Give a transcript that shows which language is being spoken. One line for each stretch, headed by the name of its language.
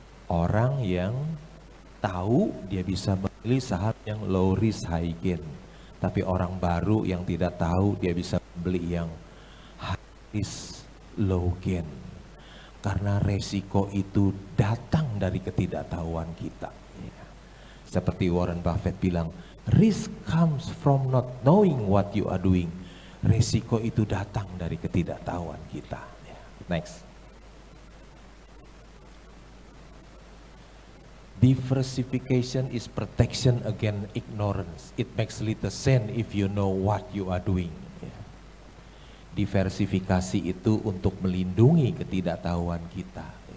Indonesian: Orang yang tahu dia bisa memilih saham yang
English: low risk high gain.
Indonesian: Tapi orang baru yang tidak tahu dia bisa beli yang
English: high risk low gain.
Indonesian: Karena resiko itu datang dari ketidaktahuan kita. Seperti Warren Buffett bilang,
English: risk comes from not knowing what you are doing.
Indonesian: Resiko itu datang dari ketidaktahuan kita.
English: Next. Diversification is protection against ignorance. It makes little sense if you know what you are doing.
Indonesian: Diversifikasi itu untuk melindungi ketidaktahuan kita.